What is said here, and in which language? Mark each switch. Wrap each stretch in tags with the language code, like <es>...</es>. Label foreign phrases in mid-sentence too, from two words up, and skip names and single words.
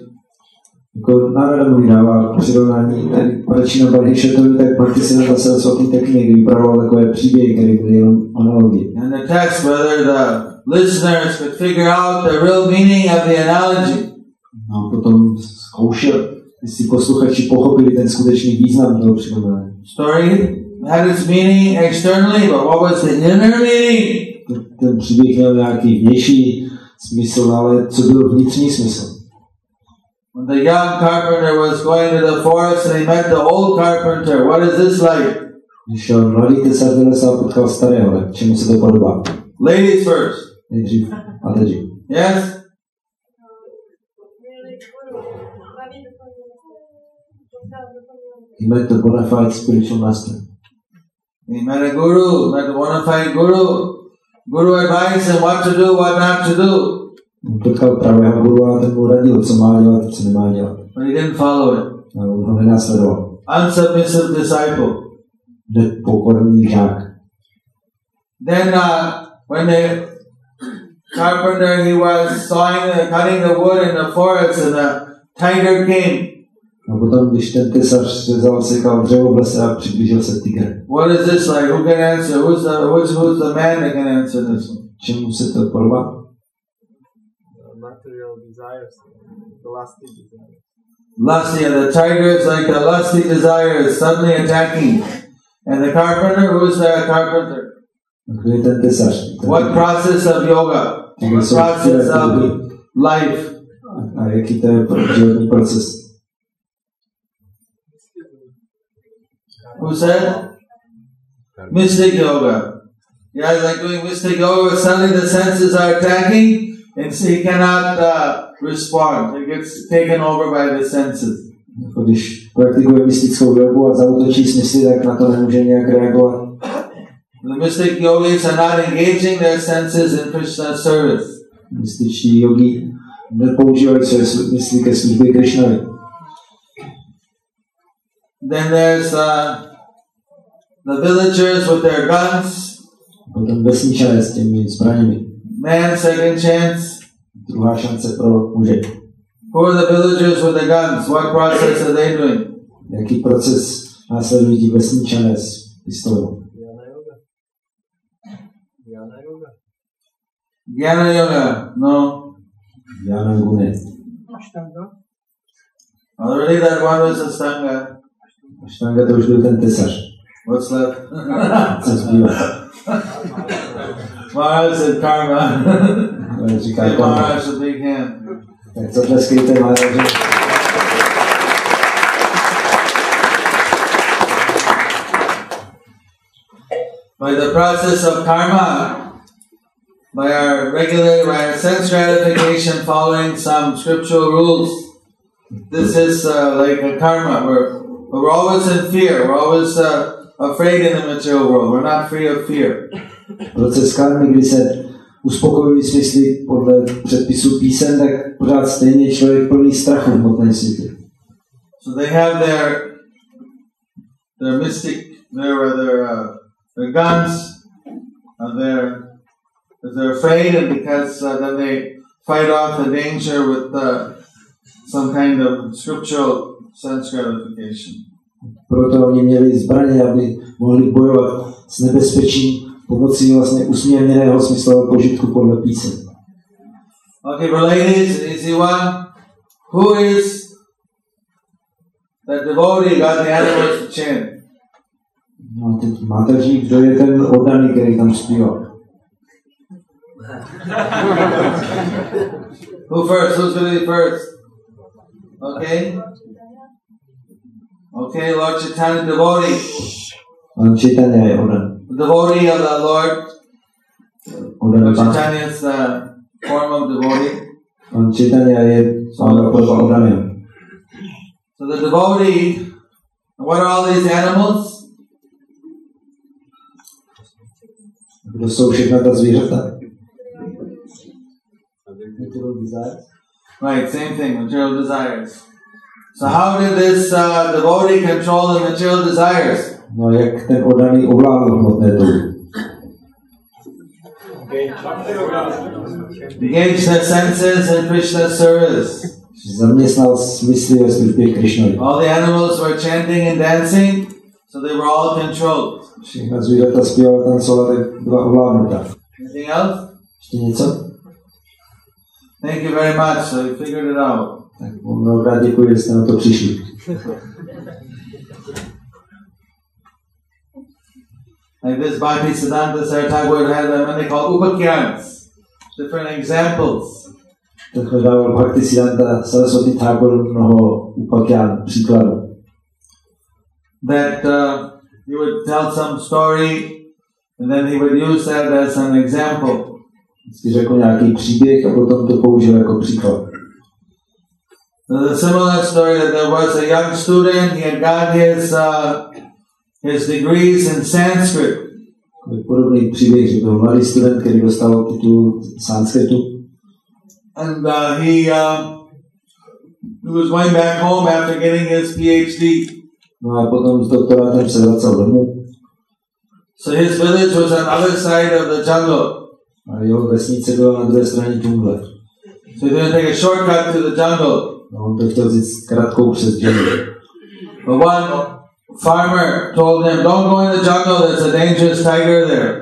<cs>Jako Narada Muni dává přirovnání tady Prachina Bharishatovi, tak Bhakti Siddhanta Saraswati taky někdy vypravoval takové příběhy, které byly jenom analogie.</cs> <en>And the text, whether the listeners could figure out the real meaning of the analogy.</en> <cs>A potom zkoušel, jestli posluchači pochopili ten skutečný význam toho přirovnání.</cs> <en>Story had its meaning externally, but what was the inner meaning?</en> <cs>Ten příběh měl nějaký vnější smysl, ale co byl vnitřní smysl?</cs> <en>When the young carpenter was going to the forest and he met the old carpenter, what is this like?</en> <cs>Když šel mladý tesař do lesa a potkal starého, tak čemu se to podobá?</cs> <en>Ladies first.</en> <cs>Nejdřív a teď.</cs> <en>Yes? He met the bona fide spiritual master. He met a guru, met a bona fide guru. Guru advice him what to do, what not to do.</en> <cs>Potkal pravého guru a ten mu radil, co má dělat, co nemá dělat.</cs> <en>But he didn't follow it.</en> <cs>A on ho nenásledoval.</cs> <en>Unsubmissive disciple.</en> <cs>Nepokorný žák.</cs> <en>Then when the carpenter, he was cutting the wood in the forest and the tiger came.</en> <cs>A potom, když ten tesař řezal, sekal dřevo v lese a přiblížil se tygr.</cs> <en>What is this like? Who can answer? Who's the man that can answer this one?</en> <cs>Čemu se to podobá?</cs> <en>Material desires, the lusty desires. Lusty, and the tiger is like the lusty desire is suddenly attacking. And the carpenter, who's the carpenter?</en> <cs>Kdo je ten tesař?</cs> <en>What process of yoga? What process of life?</en> <cs>A jaký to je životní proces?</cs> <en>Who said? Mystic yoga. Yeah, it's like doing mystic yoga, suddenly the senses are attacking and so he cannot respond. He gets taken over by the senses.</en> <cs>Jako když praktikuje mystickou jogu a zaútočí smysly, tak na to nemůže nějak reagovat.</cs> <en>The mystic yogis are not engaging their senses in Krishna's service.</en> <cs>Mystičtí jogi nepoužívají své mysli ke službě Krishnovi.</cs> <en>Then there's the villagers with their guns.</en> <cs>Potom vesničané s těmi zbraněmi.</cs> <en>Man, second chance.</en> <cs>Druhá šance pro muže.</cs> <en>Who are the villagers with the guns? What process are they doing?</en> <cs>Jaký proces následují ti vesničané s pistolou?</cs> <en>Jnana yoga. No.</en> <cs>Jnana yoga ne.</cs> <en>Already that one was Ashtanga.</en> <cs>Ashtanga to už byl ten tesař.</cs> <en>What's left?</en> <cs>Co zbývá?</cs> <en>Maharaj said karma.</en> <cs>Říká karma.</cs> <en>Maharaj a big hand.</en> <cs>Tak co tleskejte Maharaji?</cs> <en>By the process of karma, by our sense gratification following some scriptural rules, this is like a karma. We're always in fear. We're always afraid in the material world. We're not free of fear.</en> <cs>Proces karmy, kdy se uspokojují smysly podle předpisů písem, tak pořád stejně člověk plný strachu v hmotném světě.</cs> <en>So they have their mystic, their guns, they're afraid, and because then they fight off the danger with some kind of scriptural sense gratification.</en> <cs>Proto oni měli zbraně, aby mohli bojovat s nebezpečím pomocí vlastně usměrněného smyslového požitku podle písem.</cs> <en>Okay, for ladies, easy one. Who is that devotee got the animals to chant?</en> <cs>No, teď máte říct, kdo je ten oddaný, který tam zpívá.</cs> <en>Who first? Who's going to be first? Okay. Okay, Lord Chaitanya devotee.</en> <cs>Chaitanya je oddaný.</cs> <en>Devotee of the Lord. Lord Chaitanya is the form of devotee.</en> <cs>Chaitanya je oddaný.</cs> <en>So the devotee, what are all these animals?</en> <cs>Kdo jsou všechna ta zvířata?</cs> <en>Material desires. Right, same thing, material desires. So how did this devotee control the material desires?</en> <cs>No, jak ten oddaný ovládl hmotné touhy?</cs> <en>Engaged their senses in Krishna's service.</en> <cs>Zaměstnal smysly ve službě Krishnovi.</cs> <en>All the animals were chanting and dancing, so they were all controlled.</en> <cs>Všechna zvířata zpívala, tancovala, tak byla ovládnuta.</cs> <en>Anything else?</en> <cs>Ještě něco?</cs> <en>Thank you very much. So you figured it out.</en> <cs>Tak mnohokrát děkuji, že jste na to přišli.</cs> <en>Like this Bhaktisiddhanta Saraswati had many called upakyans, different examples.</en> <cs>Takhle dával Bhaktisiddhanta Saraswati Thakur mnoho upakyan příkladů.</cs> <en>That he would tell some story and then he would use that as an example.</en> <cs>Vždycky řekl nějaký příběh a potom to použil jako příklad.</cs> <en>There's a similar story that there was a young student, he had got his degrees in Sanskrit.</en> <cs>Podobný příběh, že byl mladý student, který dostal titul sanskritu.</cs> <en>And he was going back home after getting his PhD.</en> <cs>No a potom s doktorátem se vracel domů.</cs> <en>So his village was on the other side of the jungle.</en> <cs>A jeho vesnice byla na druhé straně džungle.</cs> <en>So he didn't take a shortcut to the jungle.</en> <cs>No, on to chtěl vzít krátkou přes džungli.</cs> <en>But one farmer told him, don't go in the jungle, there's a dangerous tiger there.</en>